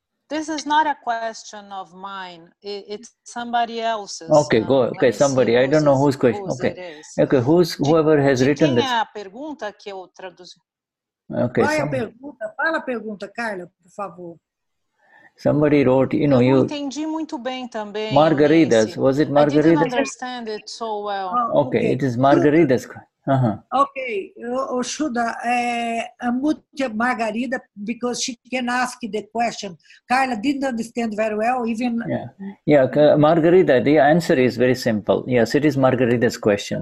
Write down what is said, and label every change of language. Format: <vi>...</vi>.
<en>This is not a question of mine. It's somebody else's. Okay, go. Okay, somebody. I don't know whose question. Okay, okay. Whoever has written this.</en> <pt>Quem é a pergunta que eu traduzi?</pt> <en>Okay.</en> <pt>Qual é a pergunta? Fala a pergunta, Carla, por favor.</pt> <en>Somebody wrote,</en> <pt>eu não entendi muito bem também.</pt> <en>Margaridas. Was it Margaridas? I didn't understand it so well. Okay, it is Margaridas. Okay, Shuddha, unmute Margarida because she can ask the question. Carla didn't understand very well, even... Yeah, Margarida, the answer is very simple. Yes, it is Margarida's question.</en>